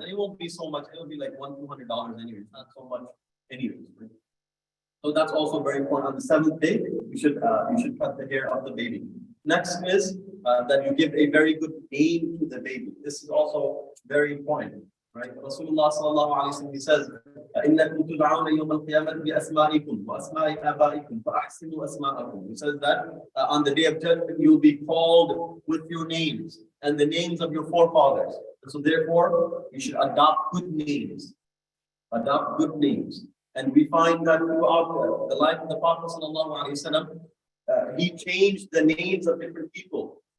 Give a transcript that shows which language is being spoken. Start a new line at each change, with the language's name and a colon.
English: And it won't be so much, it'll be like $100-200 anyway. It's not so much anyways. Right? So that's also very important. On the seventh day, you should cut the hair of the baby. Next is that you give a very good name to the baby. This is also very important. Right?
Arabic: Rasulullah sallallahu alaihi wasallam,
English: he says,
Arabic: إِنَّكُمْ تُدْعَوْنَ يَوْمَ الْقِيَامَةِ بِأَسْمَائِكُمْ وَأَسْمَاءِ آبَائِكُمْ فَأَحْسِنُوا أَسْمَاءَكُم.
English: He says that on the day of judgment, you will be called with your names and the names of your forefathers. And so therefore, you should adopt good names. Adopt good names. And we find that throughout the life of the Prophet sallallahu alaihi wasallam, he changed the names of different people.